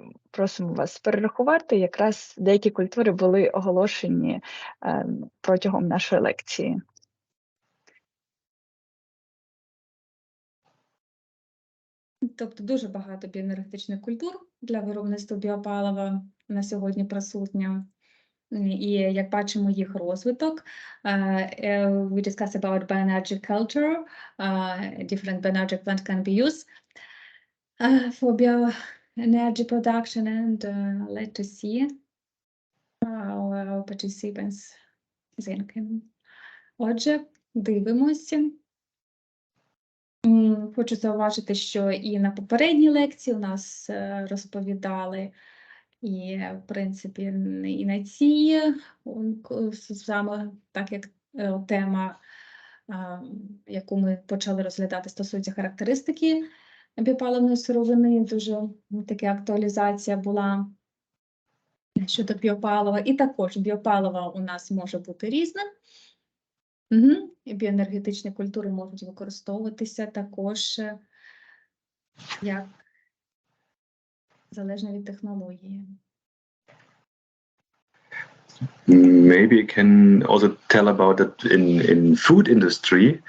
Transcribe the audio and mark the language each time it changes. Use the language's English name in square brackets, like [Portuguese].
[Ukrainian] Просимо вас перерахувати. Якраз деякі культури були оголошені протягом нашої лекції. Тобто дуже багато біоенергетичних культур для виробництва біопалива на сьогодні присутня. І як бачимо їх розвиток, [English] we discuss about bioenergy culture, different bioenergy plants can be used for bioenergy production, and let's to see how our participants thinking. [Ukrainian] Отже, дивимося. Хочу зауважити, що і на попередній лекції у нас розповідали, і, в принципі, і на цій, саме так як тема, яку ми почали розглядати, стосується характеристики біопаливної сировини, дуже така актуалізація була щодо біопалива. І також біопаливо у нас може бути різним. І біоенергетичні культури можуть використовуватися також як залежно від технології. [English] Maybe you can also tell about it in food industry.